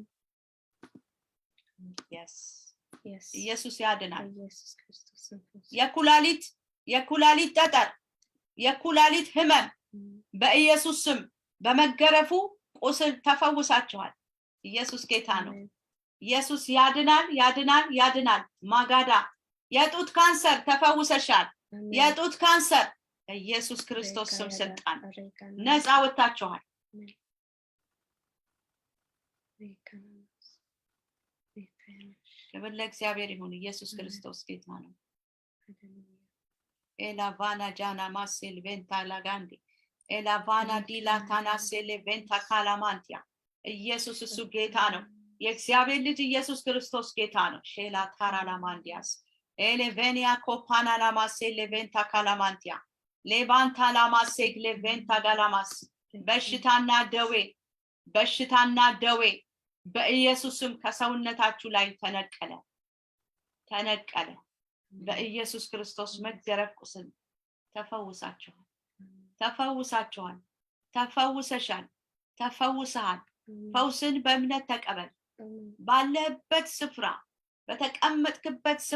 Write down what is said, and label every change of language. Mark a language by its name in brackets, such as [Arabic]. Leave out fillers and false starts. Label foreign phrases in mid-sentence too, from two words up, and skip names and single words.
[Amharic] ኢየሱስ ያድናል። የኩላሊት ጠጠር፣ የኩላሊት ህመም በኢየሱስ ስም በመገረፉ ቁስል ተፈውሳችኋል። ኢየሱስ ጌታ ነው። ኢየሱስ ያድናል። ማጋዳ የጡት ካንሰር ተፈውሰሻል። የጡት ካንሰር በኢየሱስ ክርስቶስ ስም ስልጣን ነፃ ወጣችኋል። ክብር ለእግዚአብሔር ይሁን። ኢየሱስ ክርስቶስ ጌታ ነው። Elavana jana masil venta lagandi. Elavana dilatana sele venta kalamantia. ኢየሱስ እሱ ጌታ ነው። የእግዚአብሔር ልጅ ኢየሱስ ክርስቶስ ጌታ ነው። ሼላ ታራላማንዲያስ ኤሌቬኒያ ኮፓና ላማሴ ሌቬንታ ካላማንቲያ ሌቫንታ ላማሴ ሌቬንታ ጋላማስ በሽታና ደዌ በኢየሱስም ከሰውነታችሁ ላይ ተነቀለ። በኢየሱስ ክርስቶስ መገረፍ ቁስል ተፈውሳችኋል። ተፈውሰሃል። ፈውስን በእምነት ተቀበል። ባለህበት ስፍራ በተቀመጥክበት